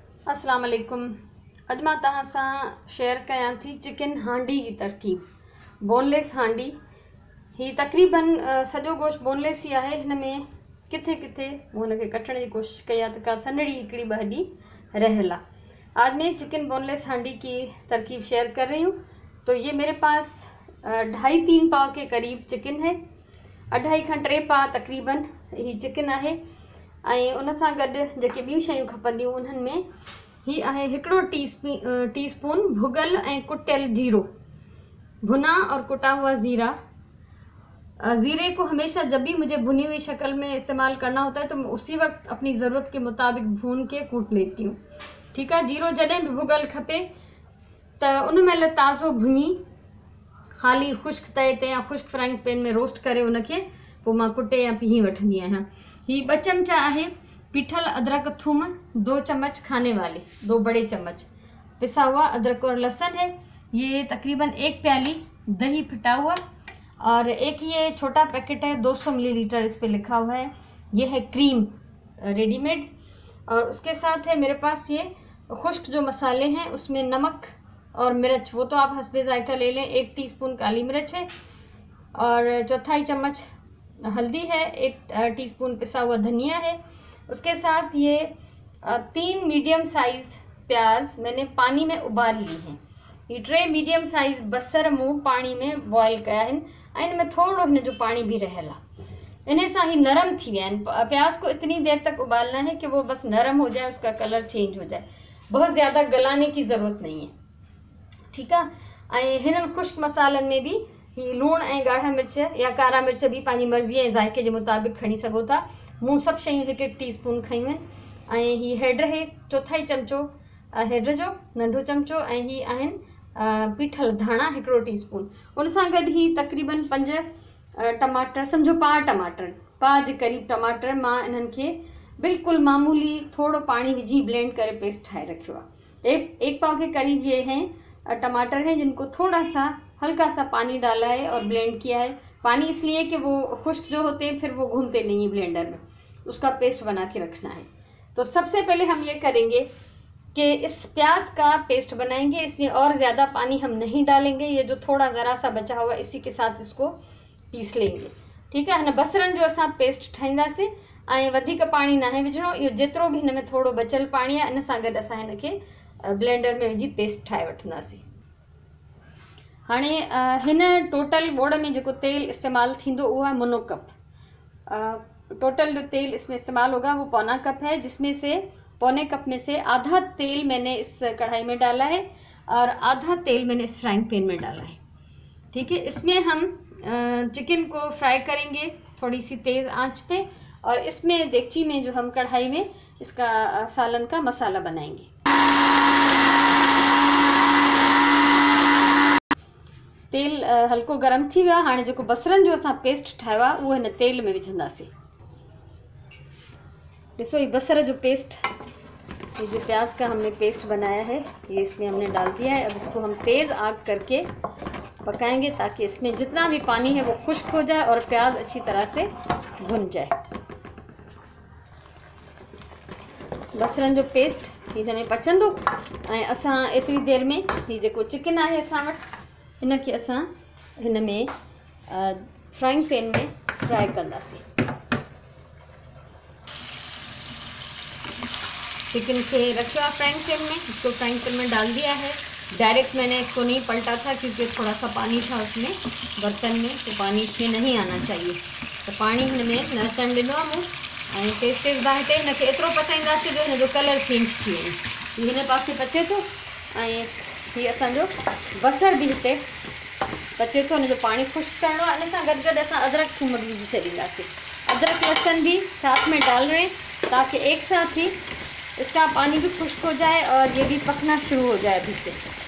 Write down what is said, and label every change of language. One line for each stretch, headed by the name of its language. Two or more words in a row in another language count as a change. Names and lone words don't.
Arabic: السلام علیکم.
Sindhi: अॼु मां तव्हां सां शेयर कयां थी चिकन हांडी जी तरकीब। बोनलेस हांडी ही तक़रीबन सॼो गोश्त बोनलेस ई आहे। हिन में किथे किथे हुनखे कटण जी कोशिशि कई आहे त का सनड़ी हिकिड़ी ॿ हॾी रहियल आहे।
Urdu: آج میں چکن بون لیس ہانڈی کی ترکیب شیئر کر رہی ہوں۔ تو یہ میرے پاس 2.5-3 پاؤ کے قریب چکن ہے.
Sindhi: 2.5 खां 3 पाव तक़रीबन ही चिकन आहे। ऐं उन सां गॾु जेके ॿियूं शयूं खपंदियूं उन्हनि में ही आहे 1 टीस्पून भुगल ऐं कुटियल जीरो,
Urdu: بھنا اور کٹا ہوا زیرہ. زیرے کو ہمیشہ جب بھی مجھے بھنی ہوئی شکل میں استعمال کرنا ہوتا ہے تو میں اسی وقت اپنی ضرورت کے مطابق بھون کے کوٹ لیتی ہوں. ٹھیک ہے.
Sindhi: जीरो जॾहिं बि भुगल खपे त उन महिल ताज़ो भुनी ख़ाली खुश्क तए ते या खुश्क
English: frying pan
Sindhi: में रोस्ट करे उनखे पोइ मां कुटे या पीही वठंदी आहियां। ही 2 चमचा आहे पीठल अदरक थूम,
Urdu: 2 چمچ کھانے والے، 2 بڑے چمچ پسا ہوا ادرک اور لہسن ہے. یہ تقریباً 1 پیالی دہی پھٹا ہوا اور ایک یہ چھوٹا پیکٹ ہے 200 ملی لیٹر، اس پہ لکھا ہوا ہے. یہ ہے
English: cream readymade.
Urdu: اور اس کے ساتھ ہے میرے پاس یہ خشک جو مسالے ہیں اس میں نمک اور مرچ، وہ تو آپ حسب ذائقہ لے لیں. 1 ٹی اسپون کالی مرچ ہے اور 1/4 چمچ ہلدی ہے. 1 ٹی اسپون پسا ہوا دھنیا ہے۔ اس کے ساتھ یہ 3
English: medium size
Urdu: پیاز میں نے پانی میں ابال لی ہیں.
Sindhi: ये 3
English: medium size
Sindhi: बसर मूं पानी में बॉयल कया आहिनि ऐं इन में थोड़ो हिन जो पानी भी रहियल आहे। इन सां ही नरम थी विया आहिनि।
Urdu: پیاز کو اتنی دیر تک ابالنا ہے کہ وہ بس نرم ہو جائے، اس کا
English: colour change
Urdu: ہو جائے، بہت زیادہ گلانے کی ضرورت نہیں ہے. ٹھیک ہے.
Sindhi: ऐं हिननि खुश्क मसालनि में भी ही लूण ऐं ॻाढ़ा मिर्च या कारा मिर्च भी पंहिंजी मर्ज़ी ऐं ज़ाइक़े जे मुताबिक़ खणी सघो था। मूं सभु शयूं 1-1 टीस्पून खयूं आहिनि। ऐं ही हैड है 1/4 चमचो हैड जो नंढो चमचो। ऐं ही आहिनि पीठल धाणा 1 टीस्पून। उन सां गॾु ही तक़रीबन 5 टमाटर, सम्झो पा जे क़रीब टमाटर मां इन्हनि खे बिल्कुलु मामूली थोड़ो पानी विझी ब्लेंड करे पेस्ट ठाहे रखियो आहे।
Urdu: 1 پاؤ کے قریب یہ ہیں ٹماٹر ہیں جن کو تھوڑا سا ہلکا سا پانی ڈالا ہے اور بلینڈ کیا ہے. پانی اس لیے کہ وہ خشک جو ہوتے ہیں پھر وہ گھومتے نہیں ہے بلینڈر میں، اس کا پیسٹ بنا کے رکھنا ہے. تو سب سے پہلے ہم یہ کریں گے کہ اس پیاز کا پیسٹ بنائیں گے. اس میں اور زیادہ پانی ہم نہیں ڈالیں گے۔ یہ جو تھوڑا ذرا سا بچا ہوا اسی کے ساتھ اس کو پیس لیں گے. ٹھیک ہے.
Sindhi: हिन बसरनि जो असां पेस्ट ठाहींदासीं ऐं वधीक पानी नाहे विझणो। इहो जेतिरो भी हिन में थोड़ो बचियल पानी आहे इन सां गॾु असां हिनखे ब्लेंडर में विझी पेस्ट ठाहे वठंदासीं। हाणे हिन टोटल बोड़ में जो तेल इस्तेमाल थींदो उहो आहे मुनो कप।
Urdu: ٹوٹل جو تیل اس میں استعمال ہوگا وہ 1/4 کپ ہے، جس میں سے 1/4 کپ میں سے آدھا تیل میں نے اس کڑاہی میں ڈالا ہے اور آدھا تیل میں نے اس
English: frying pan
Urdu: میں ڈالا ہے. ٹھیک ہے. اس میں ہم چکن کو فرائی کریں گے تھوڑی سی تیز آنچ پہ اور اس میں دیگچی میں جو ہم کڑاہی میں اس کا سالن کا مسالہ بنائیں گے.
Sindhi: तेल हल्को गरम थी वियो आहे। हाणे जेको बसरनि जो असां पेस्ट ठाहियो आहे उहो हिन तेल में विझंदासीं। ॾिसो ये बसर जो पेस्ट,
Urdu: یہ جو پیاز کا ہم نے پیسٹ بنایا ہے یہ اس میں ہم نے ڈال دیا ہے. اب اس کو ہم تیز آگ کر کے پکائیں گے تاکہ اس میں جتنا بھی پانی ہے وہ خشک ہو جائے اور پیاز اچھی طرح سے بھن جائے.
Sindhi: बसरनि जो पेस्ट हिन में पचंदो ऐं असां एतिरी देर में ही जेको चिकन आहे असां वटि इनके असां हिन में
English: frying pan
Sindhi: में फ्राई कंदासीं।
Urdu: چکن سے رکھا
English: frying pan
Urdu: میں، اس کو
English: frying pan
Urdu: میں ڈال دیا ہے. ڈائریکٹ میں نے اس کو نہیں پلٹا تھا کیونکہ تھوڑا سا پانی تھا اس میں برتن میں، تو پانی اس میں نہیں آنا چاہیے.
Sindhi: तो पानी हिन में न अचणु ॾिनो आहे मूं ऐं तेज़ बाहि ते हिनखे एतिरो पचाईंदासीं जो हिन जो
English: colour change
Sindhi: थी वञे। हीअ हिन पासे पचे थो ऐं हीअ असांजो बसर भी हिते पचे थो। हिन जो पानी खुश्क करणो आहे। इन सां गॾु गॾु असां अदरक थूम भी विझी छॾींदासीं।
Urdu: ادرک لہسن بھی ساتھ میں ڈال رہے ہیں تاکہ ایک ساتھ ہی اس کا پانی بھی خشک ہو جائے اور یہ بھی پکنا شروع ہو جائے ابھی سے.